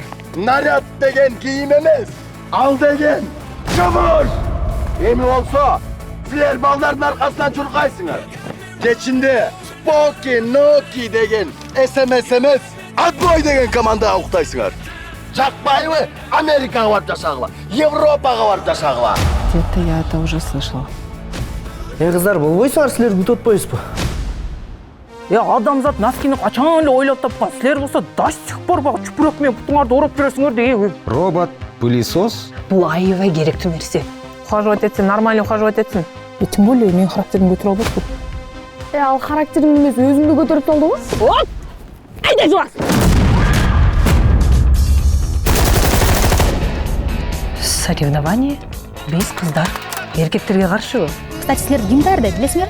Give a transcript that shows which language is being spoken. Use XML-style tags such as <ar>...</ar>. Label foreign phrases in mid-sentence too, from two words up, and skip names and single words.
<ky>Наряд деген кийим эмес, ал деген жумуш. Эми болсо, силер балдардын аркасынан чуркайсыңар. Кечинде Поки, Ноки деген СМС эмес, Отбой деген командага уктайсыңар. Жакпайбы Америкага барып жашагыла, Европага барып жашагыла.</ky> <ru>Где-то я это уже слышала.</ru> <ky>Кыздар болбойсуңар, силер күтүп атпайсызбы? Адамзат носкини качан эле ойлоп тапкан. Силер болсо</ky> <ru>до сих пор</ru> <ky>багы чүпүрөк менен бутуңарды ороп бересиңер деген. Робот, пылесос. Бул аябай керектүү нерсе. Ухаживать этсин,</ky> <ru>нормально ухаживать</ru> <ky>этсин.</ky> <ru>Тем более</ru> <ky>менин характеримди көтөрө албайсың. Ал характерим эмес, өзүмдү көтөрүп салдыбы? Вот! Айда жуас! Соревнование? Биз кыздар эркектерге каршыбы? Кстати, силер ким даярдайт, билесиңер?</ky>